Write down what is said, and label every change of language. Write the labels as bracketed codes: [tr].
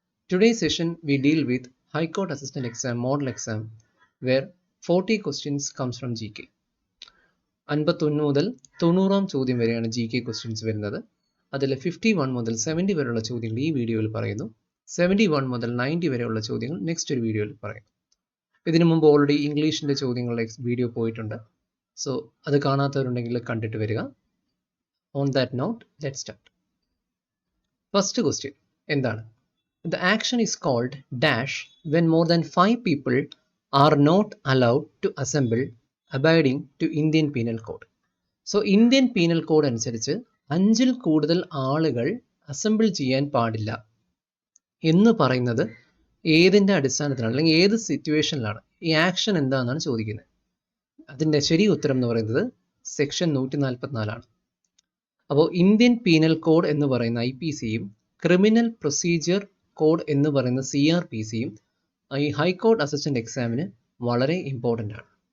[en] Today's session we deal with High Court Assistant Exam Model Exam where 40 questions comes from GK. [ml] 51 മുതൽ 90 ചോദ്യം വരെയാണ് GK questions വരുന്നത്. അതിൽ 51 മുതൽ 70 വരെയുള്ള ചോദ്യങ്ങൾ ഈ വീഡിയോയിൽ പറയുന്നു. 71 മുതൽ 90 വരെയുള്ള ചോദ്യങ്ങൾ നെക്സ്റ്റ് ഒരു വീഡിയോയിൽ പറയുന്നു. ഇതിനു മുമ്പ് ഓൾറെഡി ഇംഗ്ലീഷിൻ്റെ ചോദ്യങ്ങളുടെ വീഡിയോ പോയിട്ടുണ്ട്. സോ അത് കാണാത്തവരുണ്ടെങ്കിൽ കണ്ടിട്ട് വരിക. [en] On that note let's start. First question [ml] എന്താണ്? [en] The action is called dash when more than 5 people are not allowed to assemble abiding to Indian Penal Code. [ml] So Indian Penal Code അനുസരിച്ച് 5-ൽ കൂടുതൽ ആളുകൾ assemble ചെയ്യാൻ പാടില്ല എന്ന് പറയുന്നത് ഏതിൻ്റെ അടിസ്ഥാനത്തിലാണ്, അല്ലെങ്കിൽ ഏത് സിറ്റുവേഷനിലാണ്? ഈ ആക്ഷൻ എന്താണെന്നാണ് ചോദിക്കുന്നത്. അതിൻ്റെ ശരി ഉത്തരം എന്ന് പറയുന്നത് സെക്ഷൻ 144 അപ്പോൾ ഇന്ത്യൻ പീനൽ കോഡ് എന്ന് പറയുന്ന IPCയും ക്രിമിനൽ പ്രൊസീജിയർ കോഡ് എന്ന് പറയുന്ന CRPCയും ഈ ഹൈക്കോർട്ട് അസിസ്റ്റന്റ് എക്സാമിന് വളരെ ഇമ്പോർട്ടൻ്റ് ആണ്.